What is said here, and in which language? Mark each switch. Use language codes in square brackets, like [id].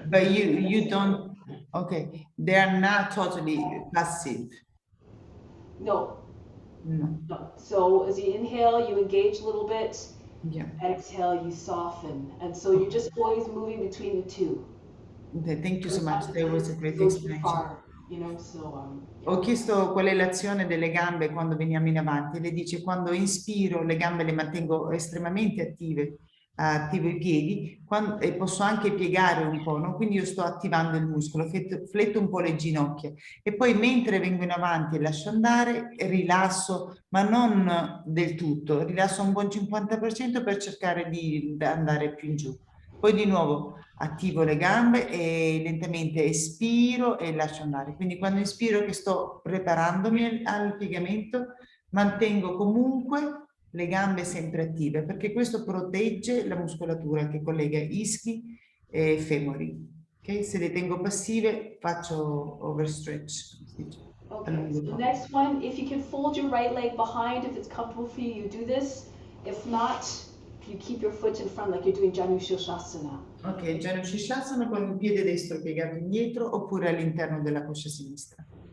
[en] But you don't, okay, they are not totally passive. No. No. No. So as you inhale, you engage a little bit. Yeah. Exhale, you soften. And so you're just always moving between the two. Okay, thank you so much. Sometimes That was a it great can go too explanation. far, you know, so [it] Ho [en] yeah. [it] chiesto qual è l'azione delle gambe quando veniamo in avanti. Lei dice quando inspiro le gambe le mantengo estremamente attive, attivo i piedi e posso anche piegare un po', no? Quindi io sto attivando il muscolo, fletto un po' le ginocchia e poi mentre vengo in avanti e lascio andare rilasso, ma non del tutto, rilasso un buon 50% per cercare di andare più in giù. Poi di nuovo attivo le gambe e lentamente espiro e lascio andare. Quindi quando inspiro che sto preparandomi al piegamento, mantengo comunque le gambe sempre attive perché questo protegge la muscolatura che collega ischi e femori. Okay? Se le tengo passive faccio overstretch. [en] Okay, so the next one, if you can fold your right leg behind, if it's comfortable for you, you do this. If not, you keep your foot in front like you're doing Janu Shirshasana. [it] Ok, Janu Shirshasana con il piede destro piegato indietro oppure all'interno della coscia sinistra.